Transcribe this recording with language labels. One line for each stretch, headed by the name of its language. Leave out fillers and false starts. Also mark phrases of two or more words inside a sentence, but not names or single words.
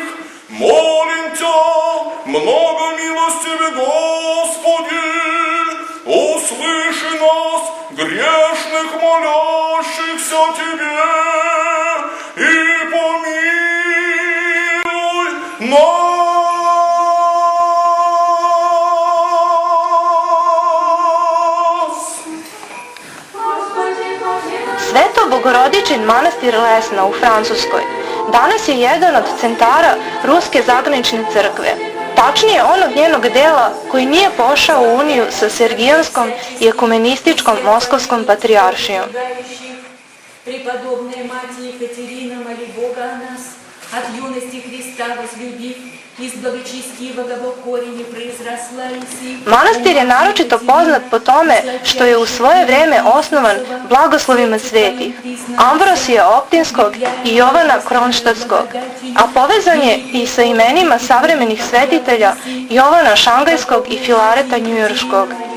Church Slavic: Молим Тя, много милостивый Господи, услыши нас, грешных молящихся Тебе, и помилуй нас.
Serbian: Sveto-Bogorodičin manastir Lesna u Francuskoj danas je jedan od centara Ruske zagranične crkve. tačnije onog njenog dela koji nije pošao u uniju sa Sergijanskom i ekumenističkom Moskovskom patrijaršijom.
Church Slavic: Преподобная Мать Екатерина, моли Бога о нас, от юности Христа возлюбив, из благочестивого Бог корени произросла и си.
Serbian: Manastir je naročito poznat po tome što je u svoje vrijeme osnovan blagoslovima svetih Ambrosija Optinskog i Jovana Kronštadtskog, a povezan je i sa imenima savremenih svetitelja Jovana Šangajskog i Filareta Njujorškog.